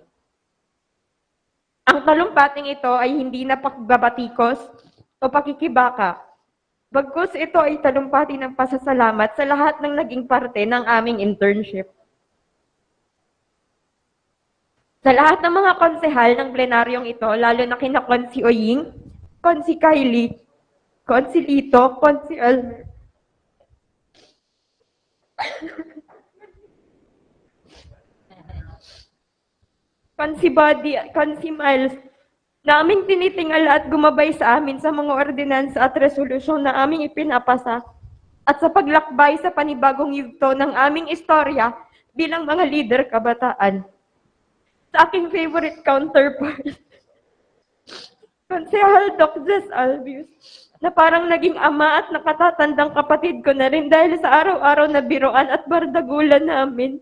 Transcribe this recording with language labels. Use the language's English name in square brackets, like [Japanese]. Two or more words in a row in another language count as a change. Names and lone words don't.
[Filipino] Ang talumpating ito ay hindi na pagbabatikos o pakikibaka. Bagkus ito ay talumpati ng pasasalamat sa lahat ng naging parte ng aming internship. Sa lahat ng mga konsehal ng plenaryong ito, lalo na kina Konsi Oying, Konsi Kylie, Konsi Lito, Konsi Elmer, Konsi Buddy, Konsi Miles, na aming tinitingala at gumabay sa amin sa mga ordinansa at resolusyon na aming ipinapasa at sa paglakbay sa panibagong yugto ng aming istorya bilang mga leader kabataan. Sa aking [English] favorite counterpart, [Filipino] Konsehal Doc Jess Albius, na parang naging ama at nakatatandang kapatid ko na rin dahil sa araw-araw na biroan at bardagulan namin.